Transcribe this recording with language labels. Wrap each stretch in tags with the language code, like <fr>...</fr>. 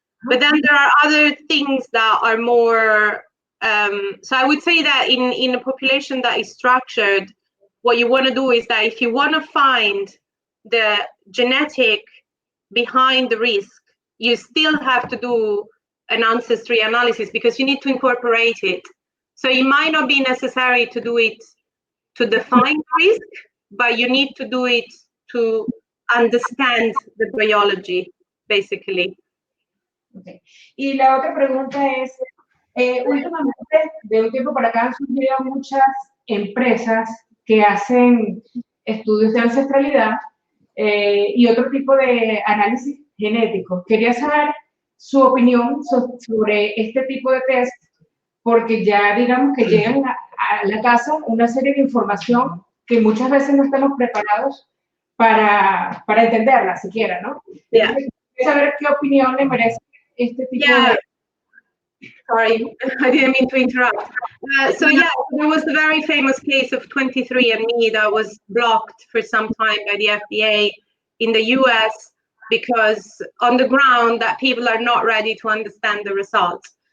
<en>But then there are other things that are more, so I would say that in a population that is structured, what you want to do is that if you want to find the genetic behind the risk, you still have to do an ancestry analysis because you need to incorporate it. So it might not be necessary to do it to define risk, but you need to do it to understand the biology, basically.</en> <es>Okay. Y la otra pregunta es, Últimamente, de un tiempo para acá, han surgido muchas empresas que hacen estudios de ancestralidad y otro tipo de análisis genético. Quería saber su opinión sobre este tipo de test, porque ya digamos que llegan a la casa una serie de información que muchas veces no estamos preparados para entenderla siquiera, ¿no?</es> <en>Yeah.</en> <es>Quería saber qué opinión le merece este tipo de...</es> <en>Sorry, I didn't mean to interrupt. So yeah, there was the very famous case of 23andMe that was blocked for some time by the FDA in the US because on the ground that people are not ready to understand the results.</en>